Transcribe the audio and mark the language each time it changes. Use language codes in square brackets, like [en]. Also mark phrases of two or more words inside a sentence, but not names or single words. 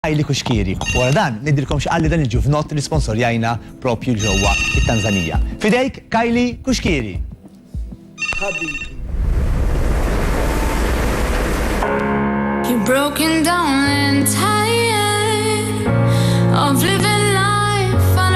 [mt] Kylie Kuxkieri. Wara dan, nidilkom x'qalli dan il-ġuvnot li sponsorjajna propju ġewwa it-Tanzanija. Fidejk, Kylie Kuxkieri. [en] You're broken down and tired of living life on